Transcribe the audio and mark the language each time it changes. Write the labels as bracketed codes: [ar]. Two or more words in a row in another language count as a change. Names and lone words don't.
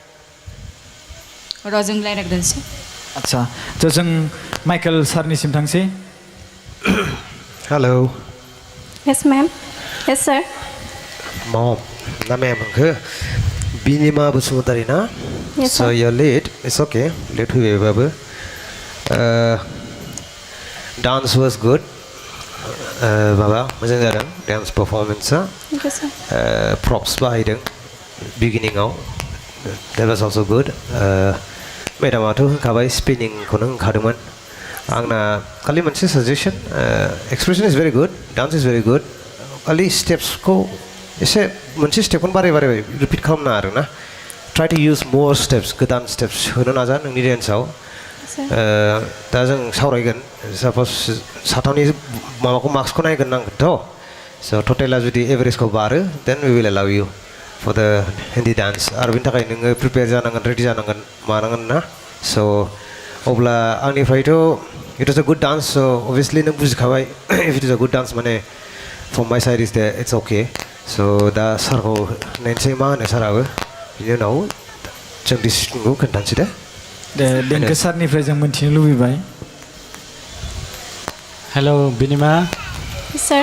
[brx] र' जों रायज्लायग्रोनोसै आदसा थ' जों माइकेल सारनिसिम थांसै हेलौ [en] Yes ma'am yes sir [brx] मम ना मेम होनखो बिनिमा बसुमतारी ना [en] Yes, so sir. you're late it's okay late फैबायबाबो dance was good [brx] माबा मोजां जादों [en] dance performance Thank you sir [brx] props बाहायदों beginning-आव [en] that was also good [brx] मेडामाथ' होनखाबाय स्पिनिंखौनो होनखादोंमोन आंना खालि मोनसे साजेसन [en] expression is very good dance is very good [brx] डान्स इज भेरि गुड खालि स्टेप्सखौ एसे मोनसे स्टेपखौनो बारे बारे रिपिट खालामना आरो ना [en] try to use more steps [brx] गोदान स्टेप्स होनो नाजा नोंनि डेन्सआव दा जों सावरायगोन साप'ज साथामनि माबाखौ मार्क्सखौ नायगोन नांगोनथ' स' टटेला जुदि एभारेजखौ बारो [en] then we will allow you for the Hindi dance [brx] आरो बेनि थाखाय नोङो प्रिपेयार जानांगोन रेडि जानांगोन मानांगोन ना स' अब्ला आंनिफ्रायथ' [en] it is a good dance [brx] स' अभियासलि नों बुजिखाबाय [en] if it is a good dance [brx] माने [en] from my side is [brx] दे [en] it's okay [brx] स' दा सारखौ नायनोसै मा होनो साराबो बिनि उनाव जों डिसिसनखौ खोन्थानोसै दे देंखो सारनिफ्राय जों मोन्थिनो लुबैबाय हेलौ बिनिमा सार